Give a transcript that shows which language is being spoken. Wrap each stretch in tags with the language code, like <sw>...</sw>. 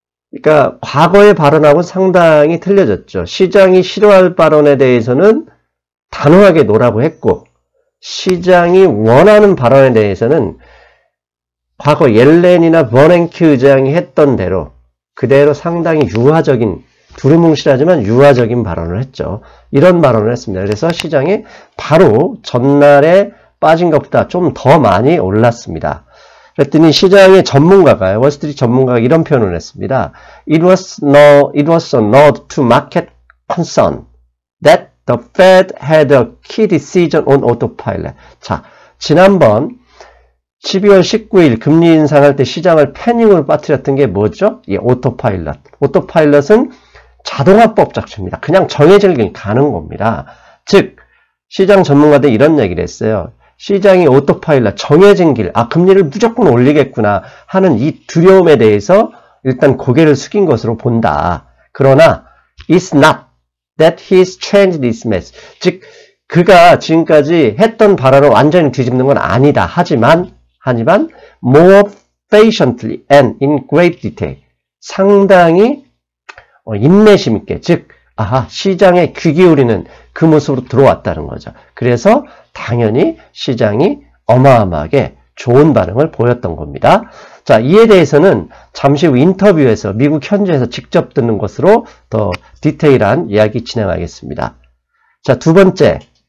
<ko>그러니까 과거의 발언하고 상당히 틀려졌죠. 시장이 싫어할 발언에 대해서는 단호하게 노라고 했고 시장이 원하는 발언에 대해서는 과거 옐렌이나 버냉키 의장이 했던 대로 그대로 상당히 유화적인, 두루뭉실하지만 유화적인 발언을 했죠. 이런 발언을 했습니다. 그래서 시장이 바로 전날에 빠진 것보다 좀 더 많이 올랐습니다. 그랬더니 시장의 전문가가, 월스트리트 전문가가 이런 표현을 했습니다.</ko> <en>It was a nod to market concern that The Fed had a key decision on autopilot.</en> <ko>자, 지난번 12월 19일 금리 인상할 때 시장을 패닉으로 빠뜨렸던 게 뭐죠? 이 오토파일럿. 오토파일럿은 자동화법 작전입니다. 그냥 정해질 게 가는 겁니다. 즉, 시장 전문가들이 이런 얘기를 했어요. 시장이 오토파일럿, 정해진 길, 금리를 무조건 올리겠구나 하는 이 두려움에 대해서 일단 고개를 숙인 것으로 본다. 그러나,</ko> <en>it's not that he's changed this mess.</en> <ko>즉, 그가 지금까지 했던 발언을 완전히 뒤집는 건 아니다. 하지만</ko> <en>more patiently and in great detail.</en> <ko>상당히 인내심 있게, 즉, 시장에 귀 기울이는 그 모습으로 들어왔다는 거죠. 그래서 당연히 시장이 어마어마하게 좋은 반응을 보였던 겁니다. 자, 이에 대해서는 잠시 후 인터뷰에서 미국 현지에서 직접 듣는 것으로 더 디테일한 이야기 진행하겠습니다. 자, 두 번째.</ko>